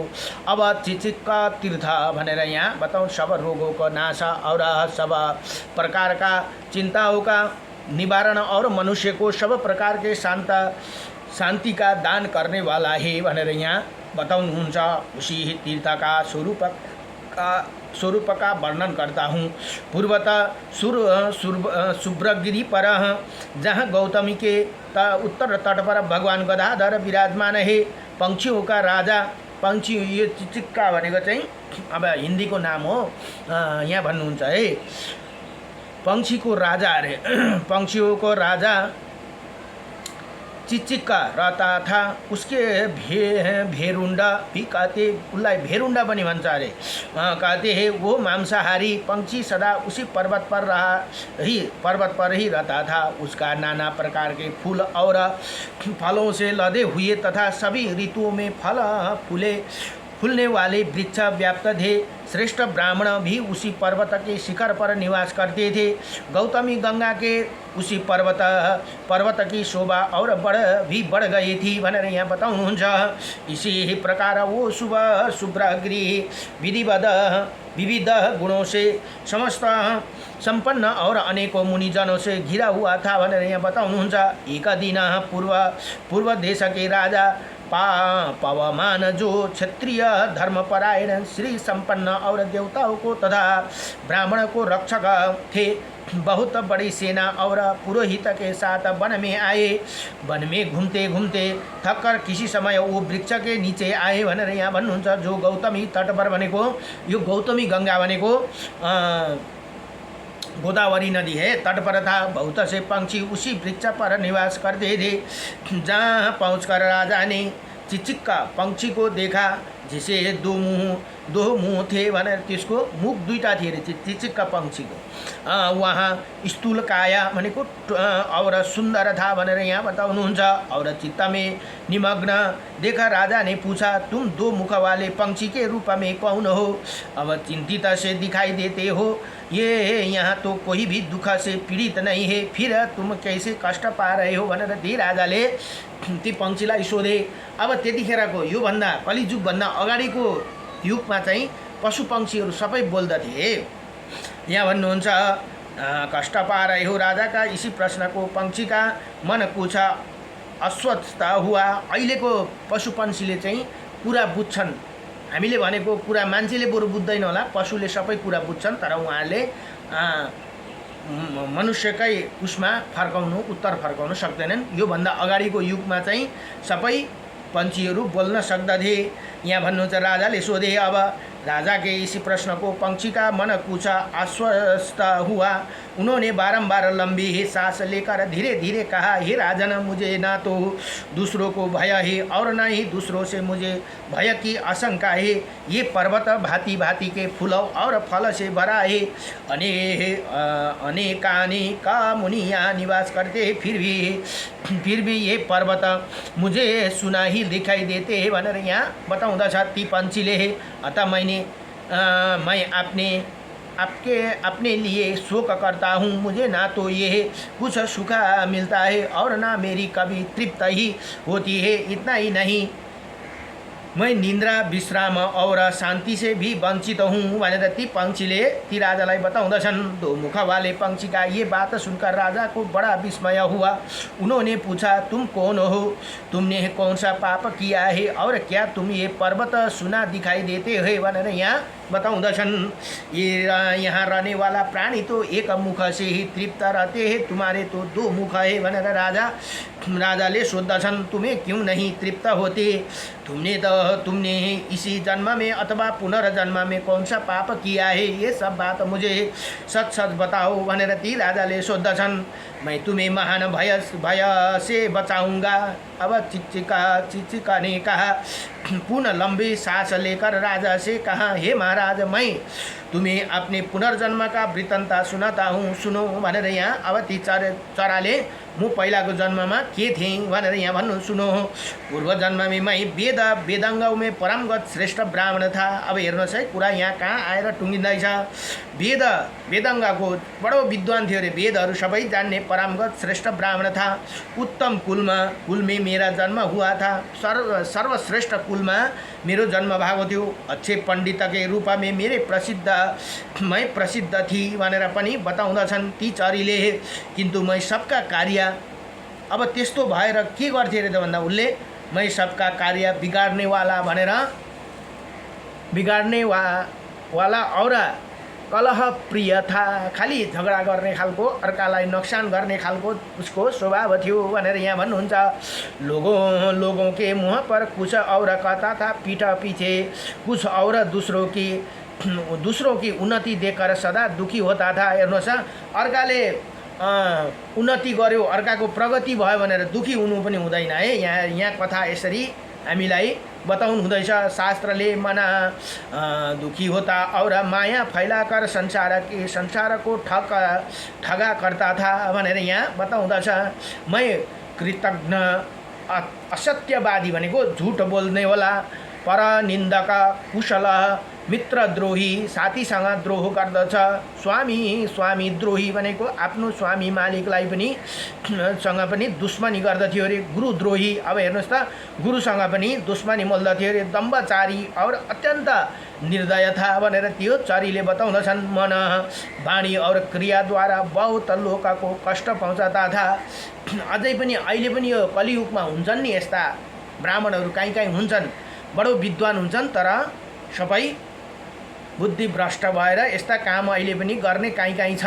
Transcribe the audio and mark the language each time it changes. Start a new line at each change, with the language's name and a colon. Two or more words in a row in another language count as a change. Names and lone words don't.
Nepali: अब चिचिक्का तीर्थ भनेर यहाँ बताउनु,
Hindi: सब रोगों का नाश और सब प्रकार का चिंताओं का निवारण और मनुष्य को सब प्रकार के शांति का दान करने वाला है
Nepali: भनेर यहाँ बताउनुहुन्छ।
Hindi: उसी तीर्थ का स्वरूप का वर्णन करता हूँ। पूर्वतः शुभ्रगिरी पर, जहाँ गौतमी के उत्तर तट पर भगवान गदाधर विराजमान है। पंक्षियों का राजा,
Nepali: पंक्षी यो चिचिक्का भनेको चाहिँ अब हिन्दीको नाम हो, यहाँ भन्नुहुन्छ है
Hindi: पंक्षी को राजा
Nepali: अरे।
Hindi: पंक्षियों को राजा चिचिक्का रहता था। उसके भेरुंडा भी कहते,
Nepali: उसलाई भेरुंडा पनि भन्छ अरे,
Hindi: कहते हैं। वो मांसाहारी पंक्षी सदा उसी पर्वत पर ही रहता था। उसका नाना प्रकार के फूल और फलों से लदे हुए तथा सभी ऋतुओं में फूलने वाले वृक्ष व्याप्त थे। श्रेष्ठ ब्राह्मण भी उसी पर्वत के शिखर पर निवास करते थे। गौतमी गंगा के उसी पर्वत की शोभा और बढ़ गई थी
Nepali: भनेर यहाँ बताउनुहुन्छ।
Hindi: इसी प्रकार वो शुभ्रगिरी विविध गुणों से समस्त संपन्न और अनेकों मुनिजनों से घिरा हुआ था
Nepali: भनेर यहाँ बताउनुहुन्छ।
Hindi: एक दिन पूर्व देश के राजा पवमान, जो क्षत्रिय धर्मपरायण श्री संपन्न और देवताओं को तथा ब्राह्मण को रक्षक थे, बहुत बड़ी सेना और पुरोहित के साथ वन में आए। वन में घूमते घूमते थककर किसी समय वो वृक्ष के नीचे आए
Nepali: भनेर यहाँ भन्नुहुन्छ।
Hindi: जो गौतमी तट पर
Nepali: भनेको यो गौतमी गंगा भनेको गोदावरी नदी
Hindi: है, तट पर था। बहुत से पंक्षी उसी वृक्ष पर निवास करते थे। जहाँ पहुंचकर राजा ने चिचिक्का पंक्षी को देखा, जिसे दो मुँह थे
Nepali: भनेर, त्यसको मुख दुईटा थिए अरे
Hindi: चिचिक्का पंक्षी को। वहाँ स्थूल काया भनेको और सुंदर था
Nepali: भनेर यहाँ बताउनुहुन्छ।
Hindi: और चित्त में निमग्न देखा राजा ने पूछा, तुम दो मुख वाले पंक्षी के रूप में कौन हो? अब चिंतित से दिखाई देते हो। ये यहाँ तो कोई भी दुख से पीड़ित नहीं है, फिर तुम कैसे कष्ट पा रहे हो
Nepali: भनेर ती राजाले ती पंक्षीलाई सोधे। अब त्यतिखेरको योभन्दा कलिजुगभन्दा अगाडिको युगमा चाहिँ पशु पंक्षीहरू सबै बोल्दथे। यहाँ भन्नुहुन्छ,
Hindi: कष्ट पा रहे हो राजा का इसी प्रश्न को पंक्षी का मन पूछा अस्वस्थ हुआ।
Nepali: अहिलेको पशु पंक्षीले चाहिँ कुरा बुझ्छन्। हामीले भनेको कुरा मान्छेले बरु बुझ्दैन होला, पशुले सबै कुरा बुझ्छन्, तर उहाँले मनुष्यकै उसमा उत्तर फर्काउन सक्दैनन्। योभन्दा अगाडिको युगमा चाहिँ सबै पंक्षीहरू बोल्न सक्दथे। यहाँ भन्नुहुन्छ, राजाले सोधे।
Hindi: अब राजा के इसी प्रश्न को पंक्षी का मन पूछा आश्वस्त हुआ। उन्होंने बारंबार लंबी सांस लेकर धीरे धीरे कहा, हे राजन, मुझे ना तो दूसरों को भय है और न ही दूसरों से मुझे भय की आशंका है। ये पर्वत भांति भांति के फूलों और फल से भरा है। अनेका मुनि यहाँ निवास करते हैं, फिर भी ये पर्वत मुझे सुना ही दिखाई देते हैं
Nepali: भनेर यहाँ बताउँदछ ती पंक्षीले।
Hindi: अतः मैं अपने लिए शोक करता हूँ। मुझे ना तो ये कुछ सुख मिलता है और ना मेरी कभी तृप्त ही होती है। इतना ही नहीं, मैं निन्द्रा विश्राम और शांति से भी वंचित हूँ
Nepali: भनेर ती पंक्षीले ती राजालाई बताउँदछन्।
Hindi: दो मुख वाले पंक्षी का ये बात सुनकर राजा को बड़ा विस्मय हुआ। उन्होंने पूछा, तुम कौन हो? तुमने कौन सा पाप किया है और क्या तुम ये पर्वत सुना दिखाई देते हो
Nepali: भनेर यहाँ बताउँदछन्।
Hindi: ये यहाँ रहने वाला प्राणी तो एक मुख से ही तृप्त रहते हैं, तुम्हारे तो दो मुख है
Nepali: भनेर राजाले सोध्दछन्।
Hindi: तुम्हें क्यों नहीं तृप्त होते? तुमने इसी जन्म में अथवा पुनर्जन्म में कौन सा पाप किया है? ये सब बात मुझे सच सच बताओ
Nepali: भनेर ती राजाले सोध्दछन्।
Hindi: मैं तुम्हें महान भय से बचाऊंगा। अब चिचिका ने कहा। पुनः लंबी सांस लेकर राजा से कहा, हे महाराज, मैं तुम्हें अपने पुनर्जन्म का वृत्तान्त सुनाता हूँ, सुनो
Nepali: भनेर यहाँ अब ती चराले म पहिलाको जन्ममा के थिएँ भनेर यहाँ भन्नु
Hindi: सुनो। पूर्व जन्म में मैं वेदांगों में परमगत श्रेष्ठ ब्राह्मण था।
Nepali: अब हेर्नुहोस् है, कुरा यहाँ कहाँ आएर टुङ्गिँदैछ। वेदांगको बडो विद्वान थियो अरे, वेदहरू सबै जान्ने
Hindi: परमगत श्रेष्ठ ब्राह्मण था। उत्तम कुल में मेरा जन्म हुआ था।
Nepali: सर्वश्रेष्ठ कुल में मेरो जन्म भएको थियो।
Hindi: अच्छे पंडित के रूप में मैं प्रसिद्ध थी
Nepali: भनेर पनि बताउँदछन् ती चरीले।
Hindi: किन्तु मैं सबका कार्य
Nepali: अब त्यस्तो भएर के गर्थे रे त भन्दा उनले
Hindi: मैं सबका कार्य बिगाड्ने वाला और कलह प्रिय था।
Nepali: खाली झगडा गर्ने खालको, अर्कालाई नोक्सान गर्ने खालको उसको स्वभाव थियो भनेर यहाँ भन्नुहुन्छ।
Hindi: लोगों के मुँह पर कुछ और कहता था, पीठ पीछे कुछ और दूसरों की उन्नति देकर सदा दुखी होता था।
Nepali: हेर्नुहोस्, अर्काले उन्नति गर्यो, अर्काको प्रगति भयो भनेर दुखी हुनु पनि हुँदैन है। यहाँ कथा यसरी हामीलाई बताउनु हुँदैछ।
Hindi: शास्त्रले मना दुखी होता और माया फैलाकर संसार को ठगा करता था
Nepali: भनेर यहाँ बताउँदछ।
Hindi: मैं कृतज्ञ असत्यवादी
Nepali: भनेको झुट बोल्ने वाला, परनिन्दक, कुशल, मित्रद्रोही, साथीसँग द्रोह गर्दछ। स्वामी द्रोही भनेको आफ्नो स्वामी मालिकलाई पनि सँग पनि दुश्मनी गर्दथ्यो अरे। गुरुद्रोही, अब हेर्नुहोस् त, गुरुसँग पनि दुश्मनी मोल्दथ्यो अरे।
Hindi: दम्बचारी और अत्यन्त निर्दय था
Nepali: भनेर त्यो चरीले बताउँदछन्।
Hindi: मन, वाणी और क्रियाद्वारा बहुत लोकको कष्ट पहुँचाता था।
Nepali: अझै पनि अहिले पनि यो कलियुगमा हुन्छन् नि यस्ता ब्राह्मणहरू, कहीँ हुन्छन्, बडो विद्वान हुन्छन्, तर सबै बुद्धि भ्रष्ट भएर यस्ता काम अहिले पनि गर्ने कहीँ छन्।